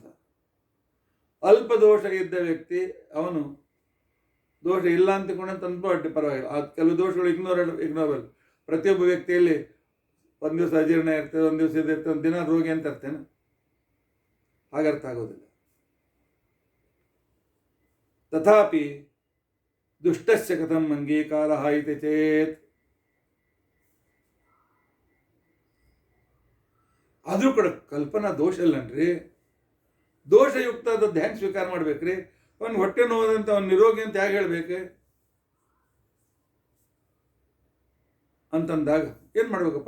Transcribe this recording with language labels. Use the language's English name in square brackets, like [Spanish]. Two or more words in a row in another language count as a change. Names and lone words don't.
[Kannada] ಅಲ್ಪ ದೋಷ ಇದ್ದ ವ್ಯಕ್ತಿ ಅವನು ದೋಷ ಇಲ್ಲ ಅಂತಕೊಂಡಂತ ಅನ್ಬೋದು ಪರವಾಗಿಲ್ಲ. ಕೆಲವು ದೋಷಗಳು ಇಗ್ನೋರಬಲ್. ಪ್ರತಿಯೊಬ್ಬ ವ್ಯಕ್ತಿಯಲ್ಲಿ ಒಂದು ದಿವಸ ಅಜೀರ್ಣ ಇರ್ತದೆ, ಒಂದು ದಿವಸ ಇದಿರ್ತದೆ, ಒಂದು ದಿನ ರೋಗಿ ಅಂತ ಇರ್ತೇನೆ, ಹಾಗರ್ಥ ಆಗೋದಿಲ್ಲ. [Sanskrit] ತಥಾಪಿ ದುಷ್ಟಸ್ಯ ಕಥಂ ಅಂಗೀಕಾರ ಇತಿ ಚೇತ್, [Kannada] ಆದರೂ ಕೂಡ ಕಲ್ಪನಾ ದೋಷ ಇಲ್ಲನ್ರಿ, ದೋಷಯುಕ್ತದದ್ದು ಹೆಂಗೆ ಸ್ವೀಕಾರ ಮಾಡ್ಬೇಕ್ರಿ? ಅವನು ಹೊಟ್ಟೆ ನೋವಂತ ಅವನು ನಿರೋಗಿ ಅಂತ ಹೇಗೆ ಹೇಳ್ಬೇಕು ಅಂತಂದಾಗ ಏನು ಮಾಡ್ಬೇಕಪ್ಪ?